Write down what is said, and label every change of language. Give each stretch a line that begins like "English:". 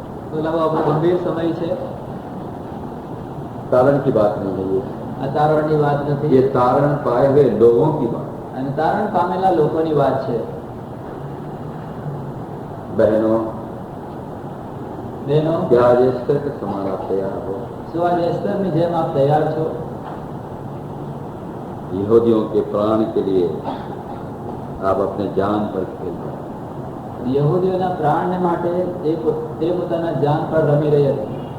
Gujarati: तो लाવો આપણો ગંભીર સમય છે।
Hindi: तारण की बात नहीं है ये,
Gujarati: આ તારણની વાત નથી,
Hindi: ये तारण पाए हुए लोगों की बात।
Gujarati: અને તારણ પામેલા લોકોની વાત છે।
Hindi: बहनों,
Gujarati: બહેનો,
Hindi: क्या आज एस्टर के समान आप तैयार हो?
Gujarati: શું આજે એસ્તરની જેમ આપ તૈયાર છો?
Hindi: यहूदियों के प्राण के लिए आप अपने जान पर खेल रहे हैं।
Gujarati: યહૂદીઓના પ્રાણને માટે તે પોતાના જાન પર રમી રહી હતી।